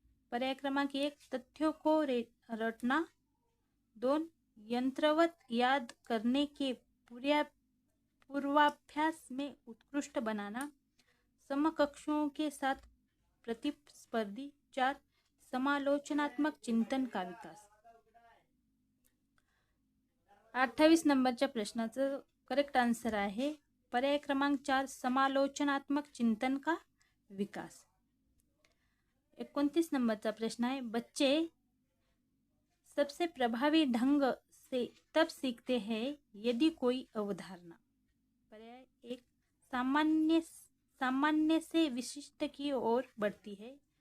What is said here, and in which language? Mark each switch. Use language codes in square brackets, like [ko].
[hi] पर्याय क्रमांक 1 तथ्यों को रटना। 2 यंत्रवत याद करने के पूर्वाभ्यास में उत्कृष्ट बनाना। समकक्षों के साथ प्रतिस्पर्धी। 4 समालोचनात्मक चिंतन का विकास। [mr] 28 नंबरच्या प्रश्नाचं करेक्ट आंसर आहे पर्याय क्रमांक 4 [hi] समालोचनात्मक चिंतन का विकास। [mr] 29 नंबरचा प्रश्न [hi] है बच्चे सबसे प्रभावी ढंग से तब सीखते हैं यदि कोई अवधारणा। पर्याय 1 सामान्य से विशिष्ट की ओर बढ़ती है।